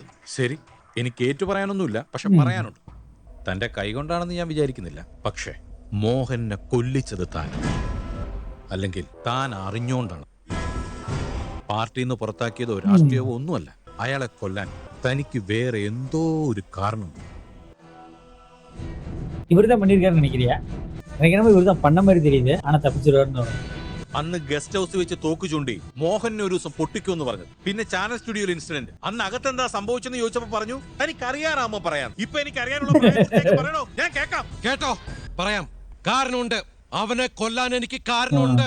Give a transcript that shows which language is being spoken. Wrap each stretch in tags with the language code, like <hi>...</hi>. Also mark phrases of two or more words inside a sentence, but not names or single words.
<ml>ശരി, എനിക്ക് ഏറ്റു പറയാനൊന്നുമില്ല, പക്ഷെ പറയാനുണ്ട്. തന്റെ കൈ കൊണ്ടാണെന്ന് ഞാൻ വിചാരിക്കുന്നില്ല. പക്ഷേ മോഹനെ കൊല്ലിച്ചത് താൻ, അല്ലെങ്കിൽ താൻ അറിഞ്ഞോണ്ടാണ്. പാർട്ടിയിൽ നിന്ന് പുറത്താക്കിയതോ രാഷ്ട്രീയമോ ഒന്നുമല്ല. അയാളെ കൊല്ലാൻ തനിക്ക് വേറെ എന്തോ ഒരു കാരണം.</ml> <ta>இவருதான் பண்ணிருக்காருன்னு நினைக்கிறியா? எனக்கு என்னமோ இவருதான் பண்ண மாதிரி தெரியுது. ஆனா தப்பிச்சிருவாருன்னு தோணுது.</ta> <ml>അന്ന്</ml> <en>guest house</en> <ml>വെച്ച് തോക്ക് ചൂണ്ടി മോഹനെ ഒരു ദിവസം പൊട്ടിക്കുമെന്ന് പറഞ്ഞു. പിന്നെ</ml> <en>channel studioയിൽ</en> <ml>ഇൻസിഡന്റ്. അന്ന് അകത്തെന്താ സംഭവിച്ചെന്ന് ചോദിച്ചപ്പോ പറഞ്ഞു എനിക്കറിയാറാമോ പറയാം. ഇപ്പൊ എനിക്ക് അറിയാനുള്ള പറയണോ? ഞാൻ കേൾക്കാം. കേട്ടോ, പറയാം. കാരണമുണ്ട്. അവനെ കൊല്ലാൻ എനിക്ക് കാരണമുണ്ട്.</ml>